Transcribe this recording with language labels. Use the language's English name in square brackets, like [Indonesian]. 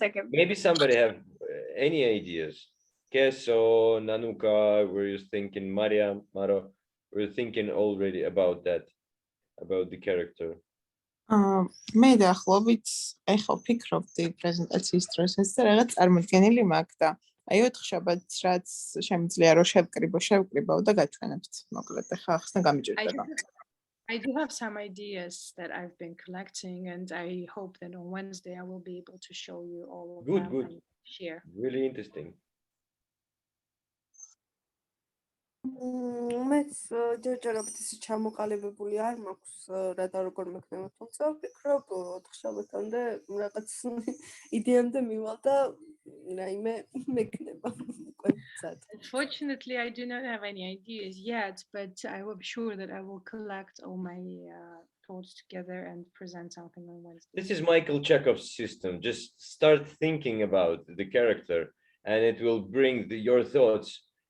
[English] Maybe somebody have any ideas. Keso, Nanuka, were you thinking? Maria, Maro, were you thinking already about that, about the character? [Georgian] მე დაახლოებით ეხლა ვფიქრობდი პრეზენტაციის დროს ეს და რაღაც წარმოდგენილი მაქვს და აი 4 შაბათს რაც შემიძლია რომ შევკრიბო და გაჩვენებთ მოკლედ ეხლა ახსნა გამიჭირდება. [English] I do have some ideas that I've been collecting, and I hope that on Wednesday I will be able to show you all of them and share. Really interesting. [Georgian] მეც ჯერჯერობით ისე ჩამოყალიბებული არ მაქვს რა და როგორ მექნება, თუმცა ვფიქრობ 4 შაბათამდე რაღაც იდეამდე მივალ და რაიმე მექნება უკვე მზად. [English] Unfortunately, I do not have any ideas yet, but I am sure that I will collect all my thoughts together and present something on Wednesday. This is Michael Chekhov's system. Just start thinking about the character, and it will bring your thoughts.